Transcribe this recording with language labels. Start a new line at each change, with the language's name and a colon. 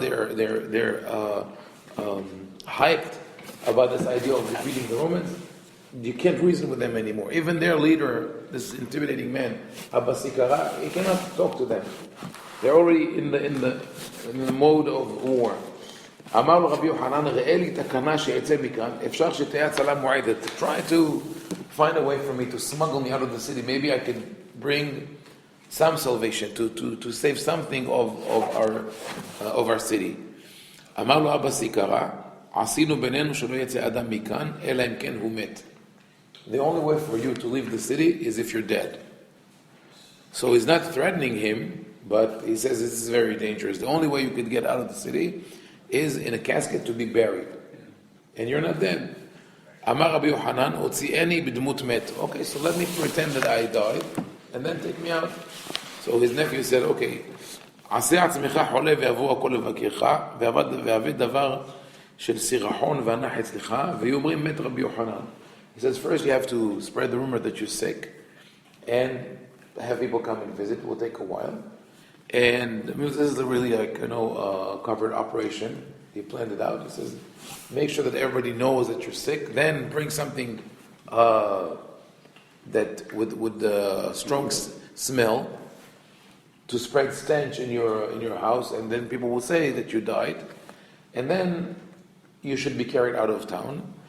English: They're hyped about this idea of defeating the Romans. You can't reason with them anymore. Even their leader, this intimidating man, Abba Sikara, he cannot talk to them. They're already in the mode of war.
Hebrew: אמר לו רבי יוחנן, ראה לי תקנה שיצא מכאן, אפשר שתהיה הצלה מועדת.
English: Try to find a way for me to smuggle me out of the city. Maybe I can bring some salvation, to save something of our city.
Hebrew: אמר לו אבא סיקרא, עשינו בינינו שלא יצא אדם מכאן, אלא אם כן הוא מת.
English: The only way for you to leave the city is if you're dead. So he's not threatening him, but he says this is very dangerous. The only way you could get out of the city is in a casket to be buried. And you're not dead.
Hebrew: Amar Rabbi Yohanan, Otzieni b'dmut met.
English: Okay, so let me pretend that I died, and then take me out. So his nephew said, okay,
Hebrew: עשה עצמך חולה ויבוא הכל לבקרך, ועבד דבר של סירחון והנח אצלך, ויאמרים מת רבי יוחנן.
English: He says, first you have to spread the rumor that you're sick, and have people come and visit. It will take a while. And this is really covered operation. He planned it out. He says, make sure that everybody knows that you're sick, then bring something that with the strong smell to spread stench in your house, and then people will say that you died, and then you should be carried out of town.